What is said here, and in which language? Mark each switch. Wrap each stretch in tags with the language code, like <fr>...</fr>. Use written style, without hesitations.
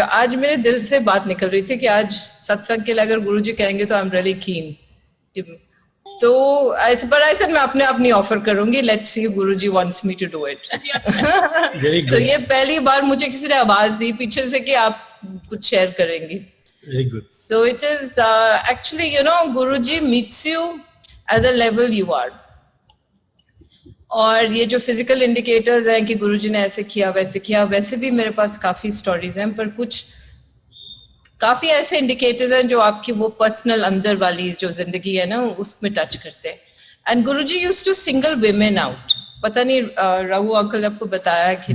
<hi>आज मेरे दिल से बात निकल रही थी कि आज सत्संग के लिए अगर गुरुजी कहेंगे तो</hi> <en>I am really keen.</en> <hi>तो पर ऐसे मैं अपने आप नहीं ऑफर करूंगी,</hi> <en>Let's see Guruji wants me to do it.</en> <hi>तो ये पहली बार मुझे किसी ने आवाज दी पीछे से कि आप कुछ शेयर करेंगी।</hi> <en>Very good. So it is actually, you know, Guruji meets you at the level you are.</en> <hi>और ये जो फिजिकल इंडिकेटर्स हैं कि गुरुजी ने ऐसे किया वैसे किया, वैसे भी मेरे पास काफी स्टोरीज हैं, पर कुछ काफी ऐसे इंडिकेटर्स हैं जो आपकी वो पर्सनल अंदर वाली जो जिंदगी है ना उसमें टच करते हैं।</hi> <en>And Guruji used to single women out.</en> <hi>पता नहीं रघु अंकल ने आपको बताया कि</hi>